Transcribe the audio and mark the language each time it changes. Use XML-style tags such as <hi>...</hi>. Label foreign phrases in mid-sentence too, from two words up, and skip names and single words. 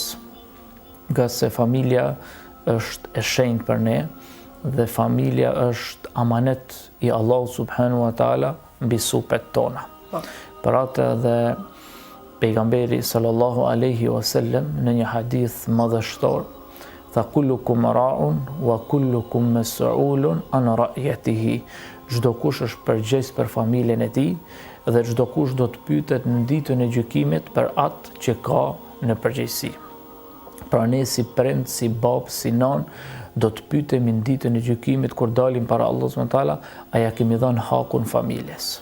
<sq>Nga se familja është e shenjtë për ne dhe familja është amanet i Allahut</sq> <ar>سبحانه وتعالى</ar> <sq>mbi supet tona. Për atë dhe pejgamberi</sq> <ar>صلى الله عليه وسلم</ar> <sq>në një hadith madhështor tha</sq> <ar>كلكم راع وكلكم مسؤول عن رعيته.</ar> <sq>Çdo kush është përgjegjës për familjen e tij dhe çdo kush do të pyetet në ditën e gjykimit për atë që ka në përgjegjësi. Pra ne si prind, si bab, si nan, do të pyetemi në ditën e gjykimit kur dalim para Allahut</sq> <ar>سبحانه وتعالى,</ar> <sq>a ja kemi dhënë hakun familjes?</sq>